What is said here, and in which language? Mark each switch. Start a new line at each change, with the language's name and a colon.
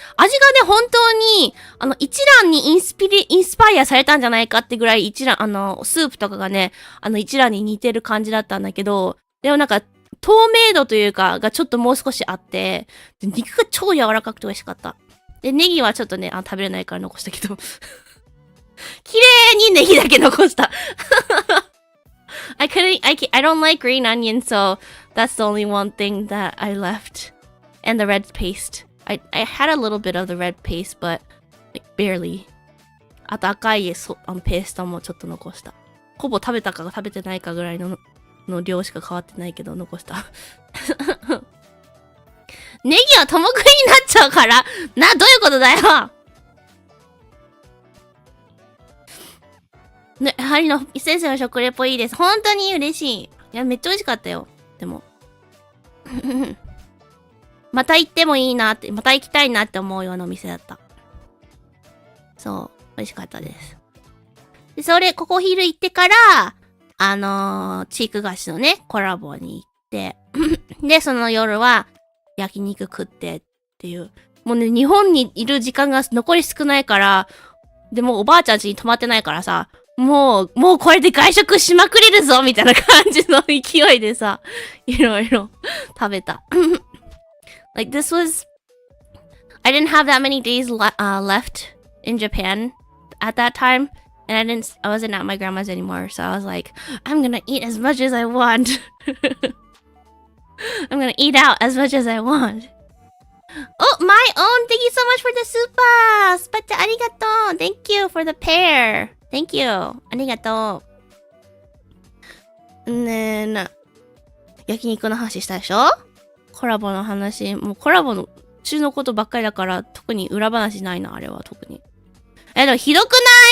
Japanese: 味がね、本当に、一蘭にインスパイアされたんじゃないかってぐらい一蘭、スープとかがね、一蘭に似てる感じだったんだけど、でもなんか、透明度というか、がちょっともう少しあって、肉が超柔らかくて美味しかった。で、ネギはちょっとね、食べれないから残したけど。綺麗にネギだけ残した。
English: I don't like green onion, so that's the only one thing that I left. And the red paste. I had a little bit of the red paste, but like barely.
Japanese: あと赤いペーストもちょっと残した。ほぼ食べたか食べてないかぐらいの量しか変わってないけど残した。ネギはトモクになっちゃうから、どういうことだよ。ね、やはりの先生の食レポいいです。本当に嬉しい。いや、めっちゃ美味しかったよ。でも。また行ってもいいなって、また行きたいなって思うようなお店だった。そう、美味しかったです。で、ここ昼行ってから、チーク菓子のね、コラボに行って、で、その夜は、焼肉食ってっていう。もうね、日本にいる時間が残り少ないから、でもおばあちゃん家に泊まってないからさ、もうこれで外食しまくれるぞみたいな感じの勢いでさ、いろいろ食べた。
English: Like I didn't have that many days left in Japan at that time, and I wasn't at my grandma's anymore, so I was like, I'm gonna eat as much as I want. I'm gonna eat out as much as I want. Oh, my own! Thank you so much for the super!
Japanese: スパッチャありがとう!
English: Thank you for the pair! Thank you!
Japanese: ありがとう。焼肉の話したでしょ？コラボの話。もうコラボの中のことばっかりだから、特に裏話ないな、あれは特に。でもひどくない？